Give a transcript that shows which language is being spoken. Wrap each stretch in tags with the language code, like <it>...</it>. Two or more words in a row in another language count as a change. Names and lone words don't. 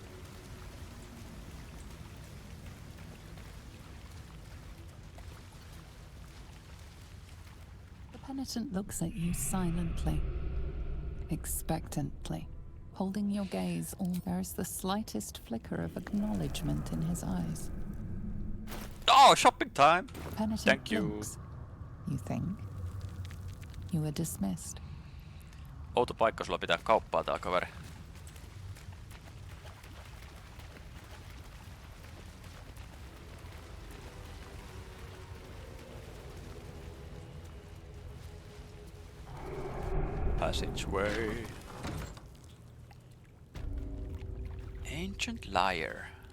<en>The penitent looks at you silently, expectantly, holding your gaze. There is the slightest flicker of acknowledgement in his eyes. Oh, shopping time! Penitent Thank you. blinks. You think you were dismissed.</en> <fi>Outo paikka sulla pitää kauppaa tää kaveri.</fi> <en>Passageway. Ancient liar.</en>